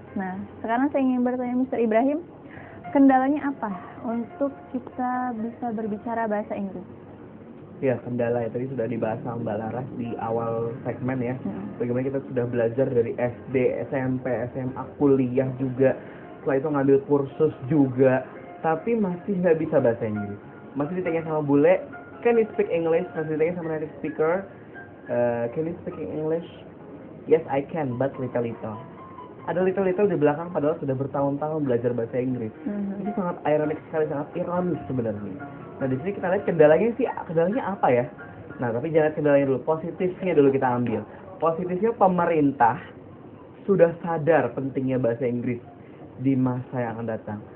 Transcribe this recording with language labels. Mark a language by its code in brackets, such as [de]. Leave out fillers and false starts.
[id] Nah, sekarang saya ingin bertanya Mr. Ibrahim, kendalanya apa untuk kita bisa berbicara bahasa Inggris? Ya, kendala ya tadi sudah dibahas sama Mbak Laras di awal segmen ya. Bagaimana kita sudah belajar dari SD, SMP, SMA, kuliah juga. Setelah itu ngambil kursus juga, tapi masih nggak bisa bahasa Inggris. Masih ditanya sama bule, [en] can you speak English? [id] Masih ditanya sama native speaker, [en] can you speak English? Yes, I can, but little. [id] Ada little di belakang padahal sudah bertahun-tahun belajar bahasa Inggris. Ini sangat ironik sekali, sangat ironis sebenarnya. Nah, di sini kita lihat kendalanya apa ya? Nah, tapi jangan kendalanya dulu, positifnya dulu kita ambil. Positifnya pemerintah sudah sadar pentingnya bahasa Inggris di masa yang akan datang.